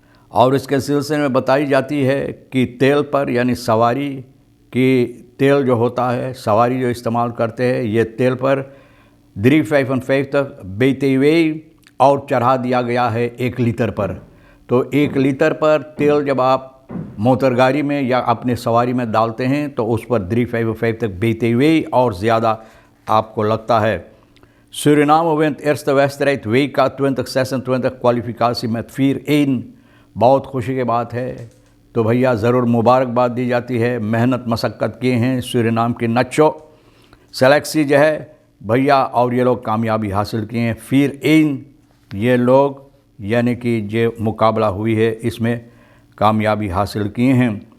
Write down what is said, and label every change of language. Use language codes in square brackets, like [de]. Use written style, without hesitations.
[hi] और इसके सिलसिले में बताई जाती है कि तेल पर यानी सवारी की तेल जो होता है, सवारी जो इस्तेमाल करते हैं, ये तेल पर 3.5 तक बेचते हुए और चढ़ा दिया गया है 1 लीटर पर। तो 1 लीटर पर तेल जब आप मोटर गाड़ी में या अपने सवारी में डालते हैं तो उस पर 3.5 तक बेचते हुए और ज़्यादा आपको लगता है। [nl] Suriname wint eerste wedstrijd WK 2026 kwalificatie met 4-1। [hi] बहुत खुशी की बात है। तो भैया ज़रूर मुबारकबाद दी जाती है। मेहनत मशक्क़त किए हैं सूरीनाम के नच्चो सेलेक्सी जो है भैया, और ये लोग कामयाबी हासिल किए हैं। 4-1 ये लोग यानी कि जो मुकाबला हुई है इसमें कामयाबी हासिल किए हैं।